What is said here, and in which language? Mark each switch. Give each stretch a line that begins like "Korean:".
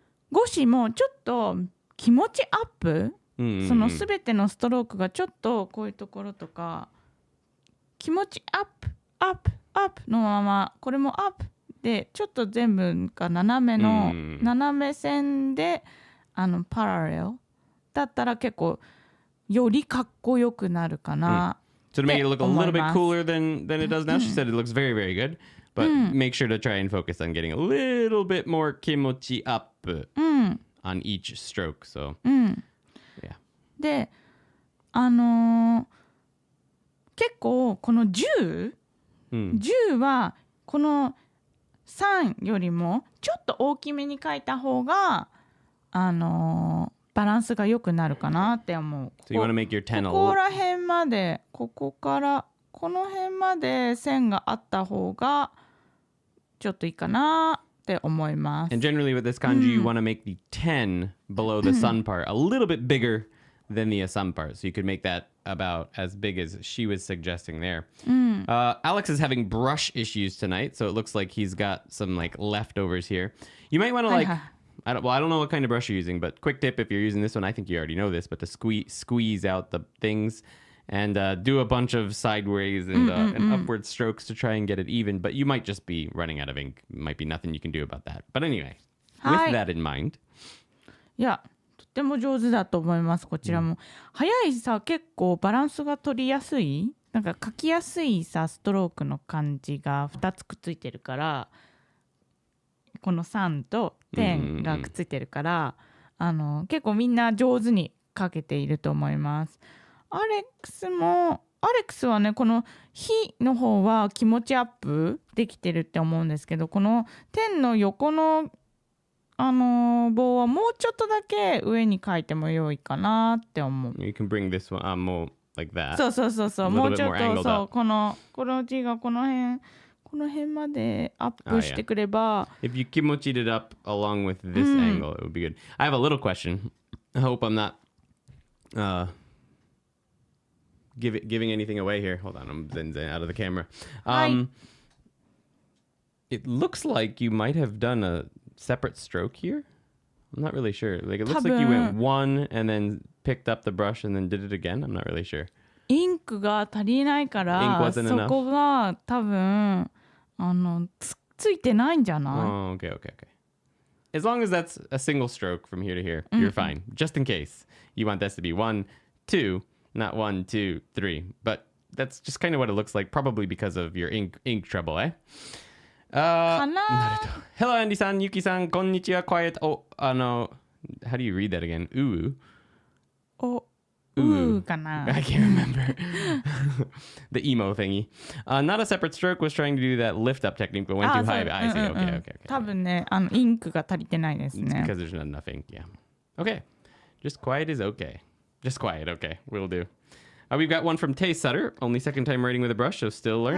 Japanese: ゴシもちょっと気持ちアップ、そのすべてのストロークがちょっとこういうところとか気持ちアップアップアップのまま、これもアップでちょっと全部が斜め線でパラレルだったら結構よりかっこよくなるかな。
English: So to make it look a little bit cooler than it does now, she said it looks very, very good. But make sure to try and focus on getting a little bit more kimochi up on each stroke. So, yeah.
Japanese: で、結構この10はこの3よりもちょっと大きめに書いた方がバランスが良くなるかなって思う。
English: So you want to make your 10
Japanese: ここら辺まで、ここからこの辺まで線があった方がちょっといいかなって思います。
English: And generally with this kanji, you want to make the 10 below the sun part a little bit bigger than the sun part. So you could make that about as big as she was suggesting there. Alex is having brush issues tonight, so it looks like he's got some like leftovers here. You might want to I don't know what kind of brush you're using, but quick tip if you're using this one, I think you already know this, but to squeeze out the things and do a bunch of sideways and upward strokes to try and get it even, but you might just be running out of ink. Might be nothing you can do about that. But anyway, with that in mind.
Japanese: いや、とっても上手だと思います、こちらも。早いさ、結構バランスが取りやすい、なんか書きやすいさ、ストロークの感じが2つくっついてるから、この3と10がくっついてるから、結構みんな上手に書けていると思います。アレックスはね、この火の方は気持ちアップできてるって思うんですけど、この10の横の棒はもうちょっとだけ上に書いても良いかなって思う。
English: You can bring this one on more like that.
Japanese: そう。もうちょっとそうこの字がこの辺までアップしてくれば。
English: If you kimochied it up along with this angle, it would be good. I have a little question. I hope I'm not giving anything away here. Hold on, I'm zen out of the camera. It looks like you might have done a separate stroke here. I'm not really sure. Like it looks like you went one and then picked up the brush and then did it again. I'm not really sure.
Japanese: インクが足りないからそこが多分ついてないんじゃない？
English: Oh, okay. As long as that's a single stroke from here to here, you're fine. Just in case you want this to be 1, 2, not 1, 2, 3. But that's just kind of what it looks like, probably because of your ink trouble, eh? Hello, Andy-san, Yuki-san, konnichiwa, quiet. Oh, how do you read that again? Ooh, I can't remember. The emo thingy. Not a separate stroke, was trying to do that lift up technique, but went too high. I see. Okay.
Japanese: 多分ね、インクが足りてないですね。
English: It's because there's not enough ink, yeah. Okay. Just quiet is okay. Just quiet, okay. Will do. We've got one from Tay Sutter. Only second time writing with a brush, so still learning.